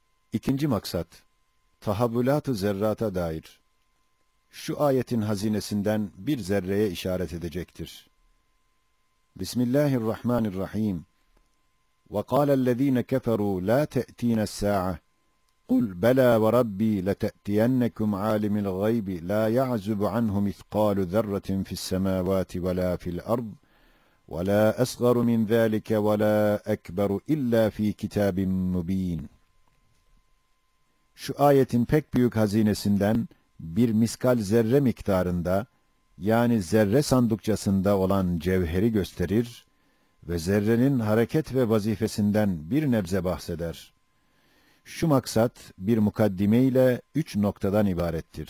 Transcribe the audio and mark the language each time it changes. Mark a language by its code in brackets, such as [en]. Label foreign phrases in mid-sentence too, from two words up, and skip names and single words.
[tr] İkinci maksat, tahavvülat-ı zerrata dair. Şu ayetin hazinesinden bir zerreye işaret edecektir. [ar] Bismillahirrahmanirrahim. وَقَالَ الَّذ۪ينَ كَفَرُوا لَا تَأْتِينَ السَّاعَةِ قُلْ بَلَا وَرَبِّي لَتَأْتِيَنَّكُمْ عَالِمِ الْغَيْبِ لَا يَعْزُبُ عَنْهُ مِثْقَالُ ذَرَّةٍ فِي السَّمَاوَاتِ وَلَا فِي الْأَرْضِ وَلَا أَصْغَرُ مِنْ ذَٰلِكَ وَلَا أَكْبَرُ إِلَّا فِي كِتَابٍ مُّب۪ينٍ. [tr] Şu ayetin pek büyük hazinesinden bir miskal zerre miktarında, yani zerre sandukçasında olan cevheri gösterir ve zerrenin hareket ve vazifesinden bir nebze bahseder. Şu maksat bir mukaddime ile 3 noktadan ibarettir.